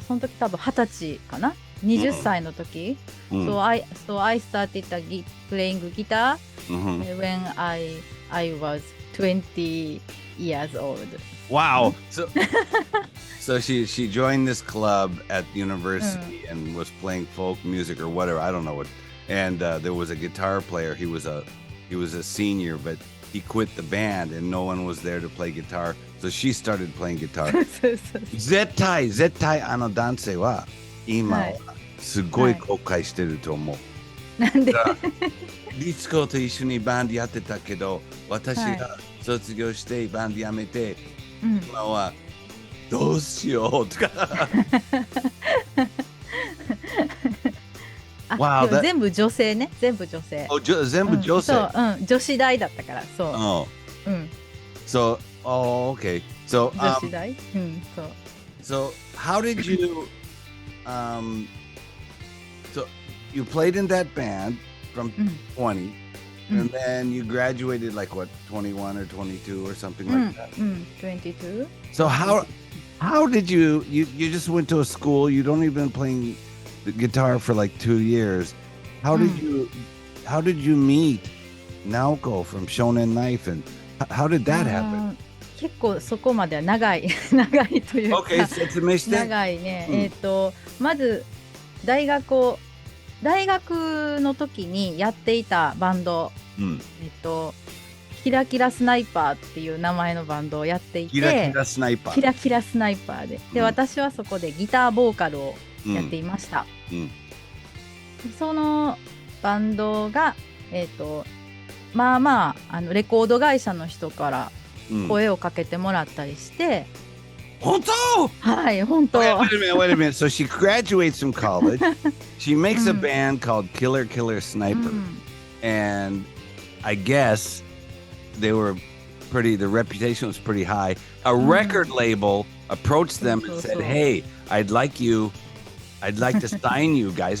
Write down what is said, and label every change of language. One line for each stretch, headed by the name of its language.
Japanese: その時多分20歳かな、20歳の時。
English: So I started playing guitar when I was 20 years old. Wow. So she joined this club at university and was playing folk music or whatever. I don't know what. And there was a guitar player. He was a senior, but he quit the band and no one was there to play guitar. So she started playing guitar.
Japanese: 絶対男性は今はすごい後悔してると思う。なんで？リツコと一緒にバンドやってたけど、私が卒業してバンドやめて、今はどうしようとか。全部女性ね、全部女性。全部女性。そう、女子大だったから、そう。
English: So, okay. So,
Japanese: 女子大。
English: So,
Japanese: そう。
English: how did you, so you played in that band from 20, and then you graduated like what, 21 or 22 or something like that? 22. So how did you just went to a school, you don't even playing the guitar for like 2 years. How did you meet Naoko from Shonen Knife, and how did that happen?
Japanese: 結構そこまでは長いというか、説明して。長いね。まず大学を大学の時にやっていたバンド、キラキラスナイパーっていう名前のバンドをやっていて、キラキラスナイパー。キラキラスナイパーで、私はそこでギターボーカルをやっていました。そのバンドが、まあまあ、レコード会社の人から声をかけてもらったりして、本当？はい、本当。
English: Wait a minute. So she graduates from college. She makes a band called Killer Killer Sniper. And I guess the reputation was pretty high. A record label approached them and said, "Hey, I'd like to sign you guys."